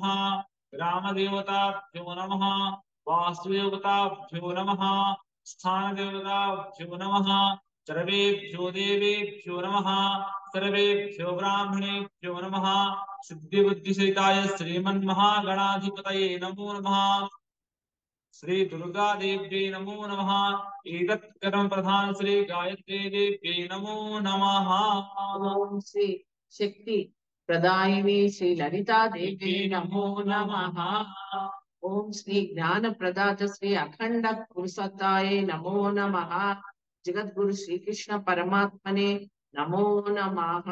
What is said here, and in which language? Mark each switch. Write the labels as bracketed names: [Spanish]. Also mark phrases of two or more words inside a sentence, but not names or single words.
[Sanskrit] ग्रामदेवताभ्यो नमः। वास्तुदेवताभ्यो नमः. स्थानदेवताभ्यो नमः। सर्वेभ्यो देवेभ्यो नमः. सर्वेभ्यो ब्राह्मणेभ्यो नमः। सिद्धिबुद्धिसहिताय श्रीमन्महागणाधिपतये नमो नमः. श्री दुर्गा देव्यै नमो नमः। एतत्करं प्रधान श्री गायत्री देव्यै नमो नमः। ओं श्री शक्ति प्रदायिनि श्री ललिता देवि नमो नमः. ओं श्री ज्ञान प्रदात श्री अखण्ड पुरुषत्ताय नमो नमः. जगद्गुरु श्रीकृष्ण परमात्मने नमो नमः.